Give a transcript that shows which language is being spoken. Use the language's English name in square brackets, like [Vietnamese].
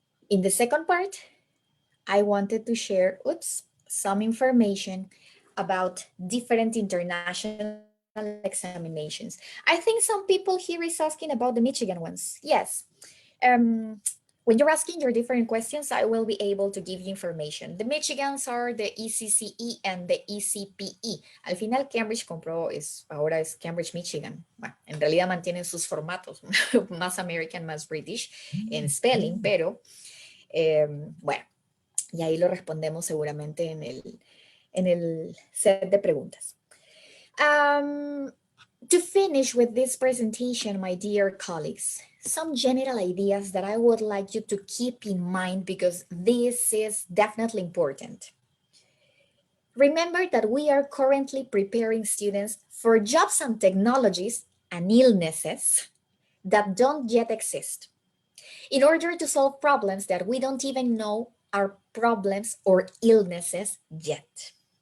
[English] In the second part, I wanted to share some information about different international examinations. I think some people here is asking about the Michigan ones. Yes. When you're asking your different questions, I will be able to give you information. The Michigans are the ECCE and the ECPE. [Spanish] Al final, Cambridge compró, ahora es Cambridge, Michigan. Bueno, en realidad mantienen sus formatos, más American, más British en spelling, pero bueno, y ahí lo respondemos seguramente en el set de preguntas. [English] To finish with this presentation, my dear colleagues, some general ideas that I would like you to keep in mind because this is definitely important. Remember that we are currently preparing students for jobs and technologies and illnesses that don't yet exist in order to solve problems that we don't even know are problems or illnesses yet.